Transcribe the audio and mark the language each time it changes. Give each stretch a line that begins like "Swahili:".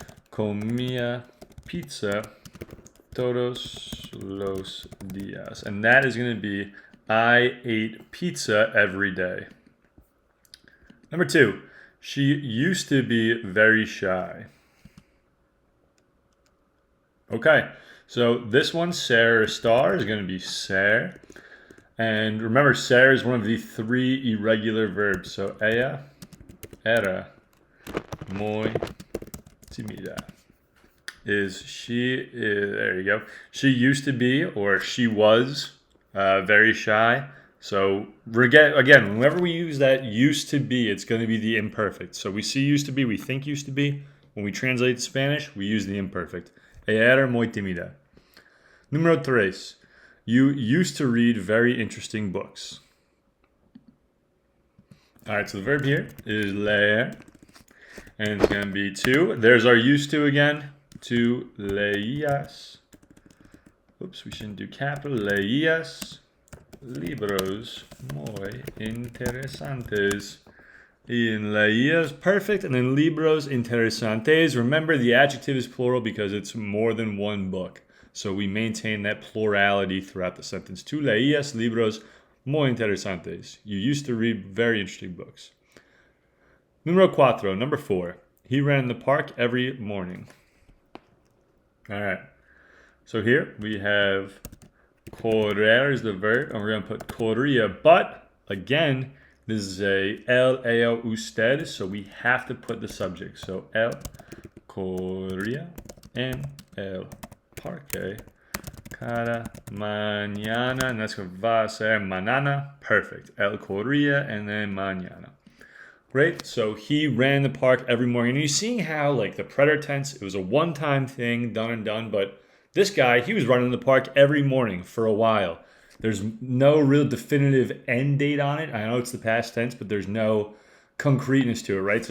Spanish: Comía pizza todos los días.
English: And that is going to be I ate pizza every day. Number two, she used to be very shy. Okay, so this one, Sarah star, is going to be ser. And remember, ser is one of the three irregular verbs.
Spanish: So ella era muy tímida.
English: There you go. She used to be, or she was, very shy. So again, whenever we use that used to be, it's going to be the imperfect. So we see used to be, we think used to be. When we translate to Spanish, we use the imperfect.
Spanish: Ella era muy tímida. Número tres.
English: You used to read very interesting books. All right, so the verb here is leer. And it's going to be to. There's our used to again. To leías. Oops, we shouldn't do capital.
Spanish: Leías libros muy interesantes.
English: In leías, perfect. And then libros interesantes. Remember, the adjective is plural because it's more than one book. So we maintain that plurality throughout the sentence.
Spanish: Tu leías libros muy interesantes.
English: You used to read very interesting books.
Spanish: Número cuatro,
English: number four. He ran in the park every morning. All right. So here we have correr is the verb, and we're going to put corría. But again, this is a él, ella, usted, so we have to put the subject.
Spanish: So él corría en el parque cada mañana,
English: and that's what
Spanish: va a ser mañana.
English: Perfect.
Spanish: Él corría
English: and then
Spanish: mañana.
English: Great. So he ran the park every morning. And you're seeing how, like, the preterite tense, it was a one-time thing, done and done. But this guy, he was running the park every morning for a while. There's no real definitive end date on it. I know it's the past tense, but there's no concreteness to it, right?